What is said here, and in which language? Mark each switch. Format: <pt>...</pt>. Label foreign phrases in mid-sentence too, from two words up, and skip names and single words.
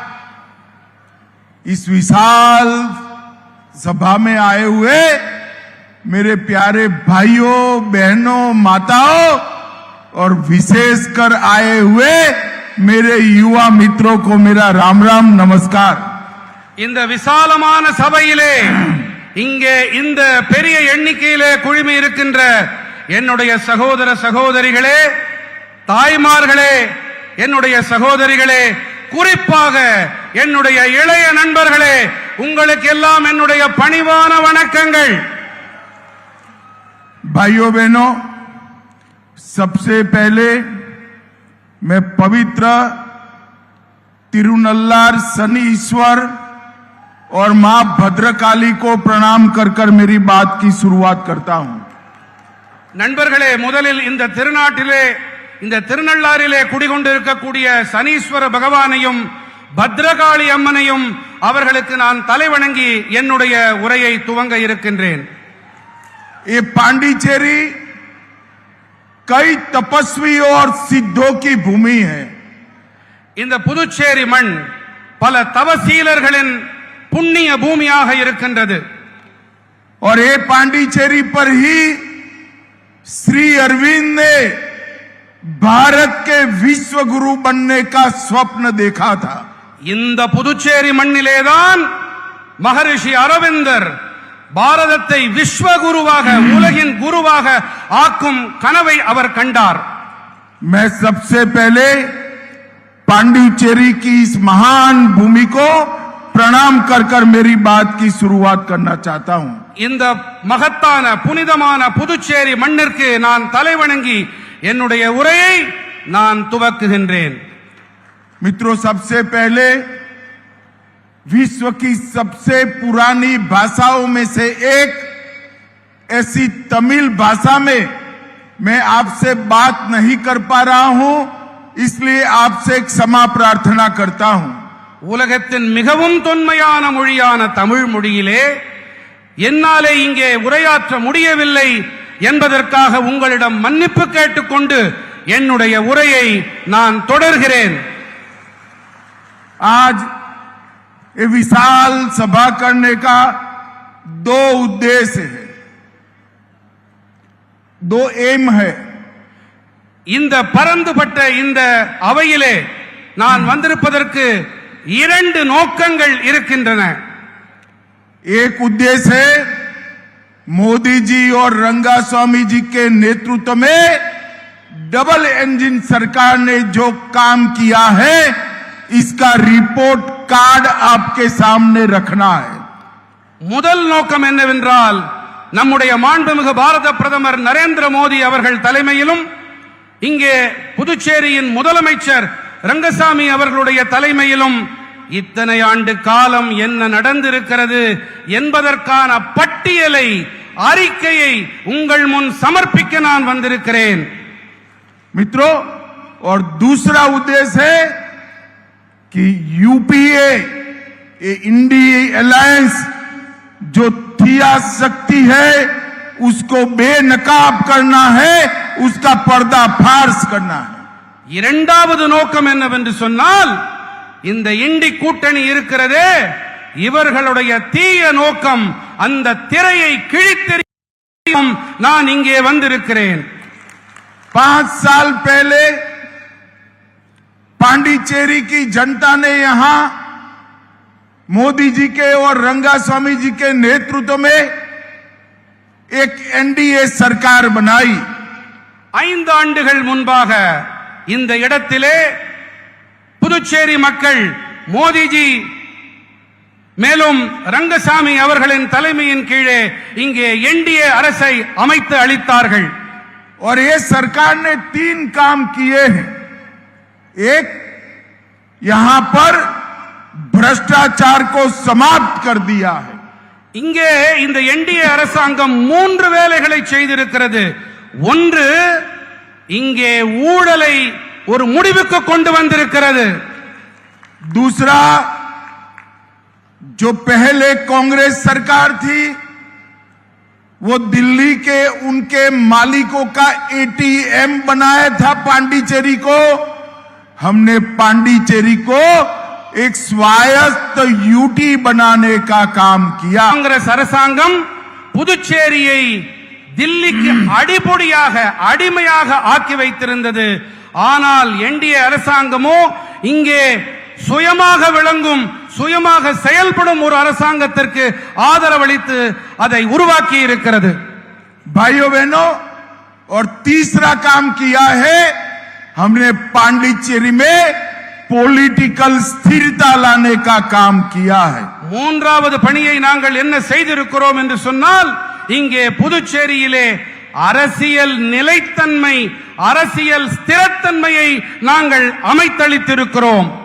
<hi>इस विशाल सभा में आए हुए मेरे प्यारे भाइयों बहनों माताओं और विशेषकर आए हुए मेरे युवा मित्रों को मेरा राम राम नमस्कार।</hi> <ta>இந்த விசாலமான சபையிலே இங்கே இந்த பெரிய எண்ணிக்கையிலே குழுமி இருக்கின்ற என்னுடைய சகோதர சகோதரிகளே, தாய்மார்களே, என்னுடைய சகோதரிகளே, குறிப்பாக என்னுடைய இளைய நண்பர்களே, உங்களுக்கு எல்லாம் என்னுடைய பணிவான வணக்கங்கள்।</ta> <hi>भाइयों बहनों, सबसे पहले मैं पवित्र तिरुनल्लार शनि ईश्वर और मां भद्रकाली को प्रणाम कर कर मेरी बात की शुरुआत करता हूं।</hi> <ta>நண்பர்களே, முதலில் இந்த திருநாட்டிலே இந்த திருநள்ளாறிலே குடிகொண்டிருக்கக்கூடிய சனீஸ்வர பகவானையும் பத்ரகாளி அம்மனையும் அவர்களுக்கு நான் தலைவணங்கி என்னுடைய உரையை துவங்க இருக்கின்றேன்।</ta> <hi>ये पांडिचेरी कई तपस्वी और सिद्धों की भूमि है।</hi> <ta>இந்த புதுச்சேரி மண் பல தவசீலர்களின் புண்ணிய பூமியாக இருக்கின்றது।</ta> <hi>और ये पांडिचेरी पर ही श्री अरविंद ने भारत के विश्व गुरु बनने का स्वप्न देखा था।</hi> <ta>இந்த புதுச்சேரி மண்ணிலேதான் மகரிஷி அரவிந்தர் பாரதத்தை விஸ்வகுருவாக உலகின் குருவாக ஆக்கும் கனவை அவர் கண்டார்।</ta> <hi>मैं सबसे पहले पांडिचेरी की इस महान भूमि को प्रणाम कर कर मेरी बात की शुरुआत करना चाहता हूं।</hi> <ta>இந்த மகத்தான புனிதமான புதுச்சேரி மண்ணிற்கு நான் தலைவணங்கி என்னுடைய உரையை நான் துவக்குகின்றேன்।</ta> <hi>मित्रों, सबसे पहले विश्व की सबसे पुरानी भाषाओं में से एक ऐसी तमिल भाषा में मैं आपसे बात नहीं कर पा रहा हूं, इसलिए आपसे क्षमा प्रार्थना करता हूं।</hi> <ta>உலகத்தின் மிகவும் தொன்மையான மொழியான தமிழ் மொழியிலே என்னாலே இங்கே உரையாற்ற முடியவில்லை என்பதற்காக உங்களிடம் மன்னிப்பு கேட்டுக்கொண்டு என்னுடைய உரையை நான் தொடர்கிறேன்।</ta> <hi>आज ये विशाल सभा करने का दो उद्देश्य है, दो एम है।</hi> <ta>இந்த பரந்துபட்ட இந்த அவையிலே நான் வந்திருப்பதற்கு இரண்டு நோக்கங்கள் இருக்கின்றன.</ta> <hi>एक उद्देश्य है मोदी जी और रंगास्वामी जी के नेतृत्व में</hi> <en>double engine</en> <hi>सरकार ने जो काम किया है इसका</hi> <en>report card</en> <hi>आपके सामने रखना है।</hi> <ta>முதல் நோக்கம் என்னவென்றால் நம்முடைய மாண்புமிகு பாரத பிரதமர் நரேந்திர மோடி அவர்கள் தலைமையிலும் இங்கே புதுச்சேரியின் முதலமைச்சர் ரங்கசாமி அவர்களுடைய தலைமையிலும் இத்தனை ஆண்டு காலம் என்ன நடந்திருக்கிறது என்பதற்கான பட்டியலை அறிக்கையை உங்கள் முன் சமர்ப்பிக்க நான் வந்திருக்கிறேன்।</ta> <hi>मित्रों, और दूसरा उद्देश्य है कि यूपीए इंडिया अलायंस जो थिया शक्ति है उसको बेनकाब करना है, उसका पर्दाफाश करना है।</hi> <ta>இரண்டாவது நோக்கம் என்னவென்று சொன்னால் இந்த இண்டி கூட்டணி இருக்கிறதே இவர்களுடைய தீய நோக்கம் அந்த திரையை கிழித்தெறியும் நான் இங்கே வந்திருக்கிறேன்।</ta> <hi>5 साल पहले पांडिचेरी की जनता ने यहां मोदी जी के और रंगास्वामी जी के नेतृत्व में एक एनडीए सरकार बनाई।</hi> <ta>5 ஆண்டுகள் முன்பாக இந்த இடத்திலே புதுச்சேரி மக்கள் மோடிஜி மேலும் ரங்கசாமி அவர்களின் தலைமையின் கீழே இங்கே என்டிஏ அரசை அமைத்து அளித்தார்கள்।</ta> <hi>और ये सरकार ने 3 काम किए हैं। एक, यहां पर भ्रष्टाचार को समाप्त कर दिया है।</hi> <ta>இங்கே இந்த என்டிஏ அரசாங்கம் 3 வேலைகளை செய்திருக்கிறது। ஒன்று, இங்கே ஊழலை ஒரு முடிவுக்கு கொண்டு வந்திருக்கிறது।</ta> <hi>दूसरा, जो पहले कांग्रेस सरकार थी वो दिल्ली के उनके मालिकों का एटीएम बनाया था पांडिचेरी को, हमने पांडिचेरी को एक स्वायत्त यूटी बनाने का काम किया।</hi> <ta>காங்கிரஸ் அரசாங்கம் புதுச்சேரியை தில்லிக்கு அடிப்பொடியாக அடிமையாக ஆக்கி வைத்திருந்தது। ஆனால் என்டிஏ அரசாங்கமோ இங்கே சுயமாக விளங்கும் சுயமாக செயல்படும் ஒரு அரசாங்கத்திற்கு ஆதரவளித்து அதை உருவாக்கி இருக்கிறது।</ta> <hi>भाइयों बहनों, और तीसरा काम किया है, हमने पांडिचेरी में पॉलिटिकल स्थिरता लाने का काम किया है।</hi> <ta>மூன்றாவது பணியை நாங்கள் என்ன செய்திருக்கிறோம் என்று சொன்னால் இங்கே புதுச்சேரியிலே அரசியல் நிலைத்தன்மை அரசியல் ஸ்திரத்தன்மையை நாங்கள் அமைத்தளித்திருக்கிறோம்।</ta>